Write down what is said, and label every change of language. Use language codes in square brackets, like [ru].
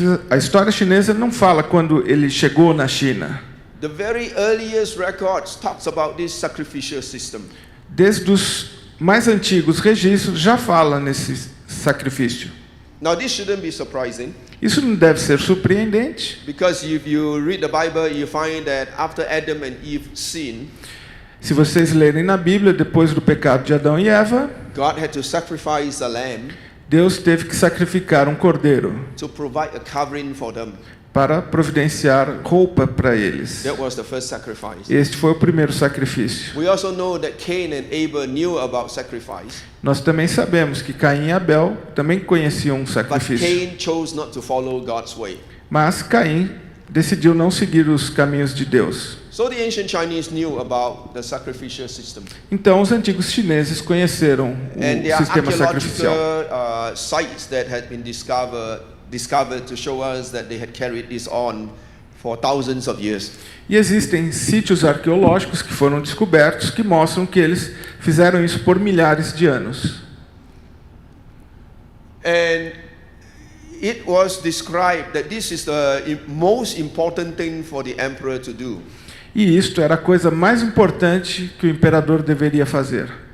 [pt] A história chinesa não fala quando ele chegou na China. [en] The very earliest records talks about this sacrificial system. [pt] Desde os mais antigos registros já fala nesse sacrifício. [en] Now this shouldn't be surprising, [pt] Isso não deve ser surpreendente, [en] because if you read the Bible, you find that after Adam and Eve sinned, [pt] se vocês lerem na Bíblia, depois do pecado de Adão e Eva, [en] God had to sacrifice a lamb [pt] Deus teve que sacrificar um cordeiro [en] to provide a covering for them. [pt] para providenciar roupa para eles. [en] That was the first sacrifice. [pt] Este foi o primeiro sacrifício. [en] We also know that Cain and Abel knew about sacrifice, [pt] Nós também sabemos que Caim e Abel também conheciam um [en] but [pt] sacrifício. [en] Cain chose not to follow God's way. [pt] Mas Caim decidiu não seguir os caminhos de Deus. [en] So the ancient Chinese knew about the sacrificial system. [pt] Então os antigos chineses conheceram [en] And there [pt] o [en] are [pt] sistema [en] archaeological [pt] sacrificial. [en] sites that had been discovered to show us that they had carried this on for thousands of years. [pt] E existem sítios arqueológicos que foram descobertos que mostram que eles fizeram isso por milhares de anos. [en] And it was described that this is the most important thing for the emperor to do. [pt] E isto era a coisa mais importante que o imperador deveria fazer.